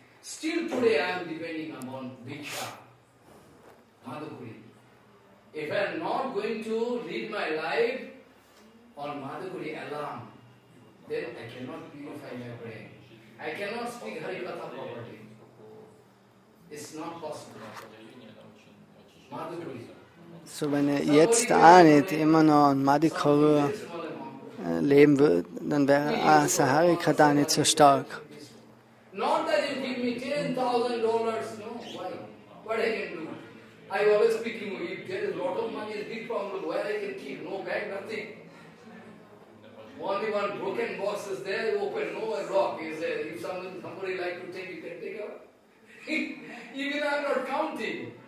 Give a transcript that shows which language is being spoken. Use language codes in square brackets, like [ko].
[en] Still today I am depending upon bhiksha, Madhukuri. If I am not going to lead my life on Madhukuri alone, then I cannot purify my brain. I cannot speak Harikatha properly. It's not possible. Madhukuri. [de] So wenn er jetzt auch nicht immer noch an Madhukuri leben würde, dann wäre auch Saharikata nicht so stark. [en] Not that you give me $10,000, no, why? What I can do? I always speaking, if there is a lot of money, it's big problem, where I can keep, no bag, nothing. Only one broken box is there, open, no lock. Is there. If somebody like to take it, can take out. Even I am not counting.